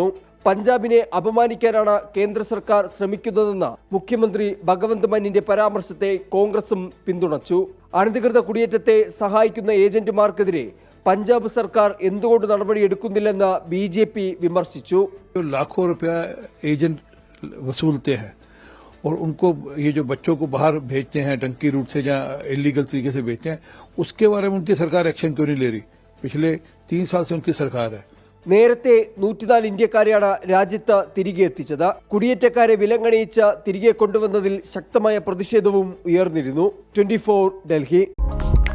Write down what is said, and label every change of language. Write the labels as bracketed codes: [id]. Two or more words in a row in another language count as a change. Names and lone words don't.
[ml] പഞ്ചാബിനെ അപമാനിക്കാനാണ് കേന്ദ്ര സർക്കാർ ശ്രമിക്കുന്നതെന്ന മുഖ്യമന്ത്രി ഭഗവന്ത് മാനിന്റെ പരാമർശത്തെ കോൺഗ്രസും പിന്തുണച്ചു. അനധികൃത കുടിയേറ്റത്തെ സഹായിക്കുന്ന ഏജന്റുമാർക്കെതിരെ പഞ്ചാബ് സർക്കാർ എന്തുകൊണ്ട് നടപടിയെടുക്കുന്നില്ലെന്ന് BJP വിമർശിച്ചു. [hi] लाखों रुपया एजेंट वसूलते हैं और उनको ये जो बच्चों को बाहर भेजते हैं टंकी रूट से या इलीगल तरीके से भेजते हैं, उसके बारे में उनकी सरकार एक्शन क्यों नहीं ले रही? पिछले 3 साल से उनकी सरकार है. [ml] നേരത്തെ 104 ഇന്ത്യക്കാരെയാണ് രാജ്യത്ത് തിരികെ എത്തിച്ചത്. കുടിയേറ്റക്കാരെ വിലങ്ങണിയിച്ച് തിരികെ കൊണ്ടുവന്നതിൽ ശക്തമായ പ്രതിഷേധവും ഉയർന്നിരുന്നു. 24 ഡൽഹി.